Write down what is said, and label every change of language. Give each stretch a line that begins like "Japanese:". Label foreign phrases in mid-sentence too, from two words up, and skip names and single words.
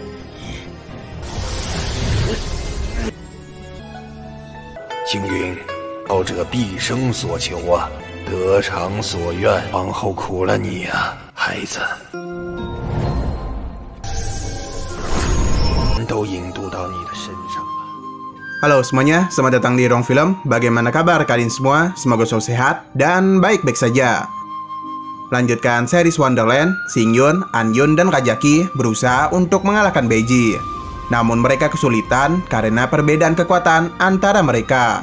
Chinese: 青云，道者毕生所求啊，得偿所愿。往后苦了你啊，孩子。都引渡到你的身上了。
Indonesian: Halo semuanya, selamat datang di Ruang Film. Bagaimana kabar kalian semua? Semoga selalu sehat dan baik-baik saja. Lanjutkan series Wonderland, Xingyun, Anyun, dan Rajaki berusaha untuk mengalahkan Beiji. Namun mereka kesulitan karena perbedaan kekuatan antara mereka.